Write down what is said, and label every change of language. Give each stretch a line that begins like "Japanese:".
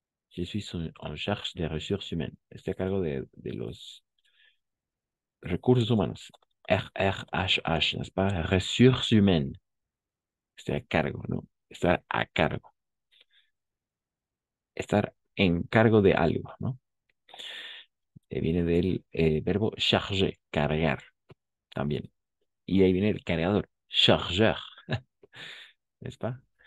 French: Je suis en charge des ressources humaines.
Spanish: Estoy a cargo de los recursos humanos. RRHH,
French: n'est-ce pas? Ressources humaines.
Spanish: Estoy a cargo, ¿no? Estar a cargo. Estar en cargo de algo, ¿no? Viene del verbo charger, cargar, también. Y ahí viene el cargador,
French: chargeur, n'est-ce pas?